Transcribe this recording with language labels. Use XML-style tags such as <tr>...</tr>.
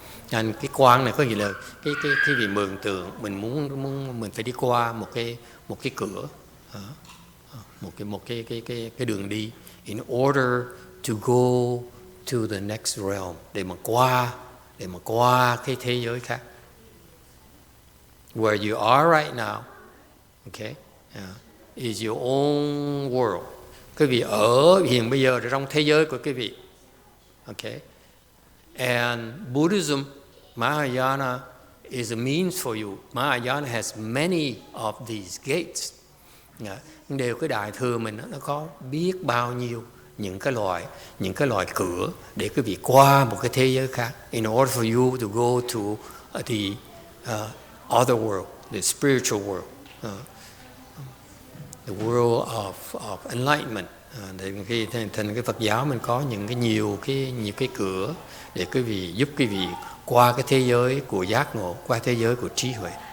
<vi>And cái quan này có nghĩa là cái vị mường tượng mình phải đi qua một cái cửa, một cái đường đi,</vi> <en>in order to go to the next realm,</en> <vi>để mà qua cái thế giới khác.</vi> <en>Where you are right now, okay, is your own world.</en> <vi>Quý vị ở hiện bây giờ trong thế giới của quý vị.</vi> <en>Okay. And Buddhism, Mahayana, is a means for you. Mahayana has many of these gates.</en> <vi>Đều cái đại thừa mình nó có biết bao nhiêu những cái loại cửa để quý vị qua một cái thế giới khác.</vi> <en>In order for you to go to the other world, the spiritual world. The world of enlightenment.</en> <vi>Thành cái Phật giáo mình có nhiều cái cửa để quý vị giúp quý vị qua cái thế giới của giác ngộ, qua thế giới của trí huệ.</vi>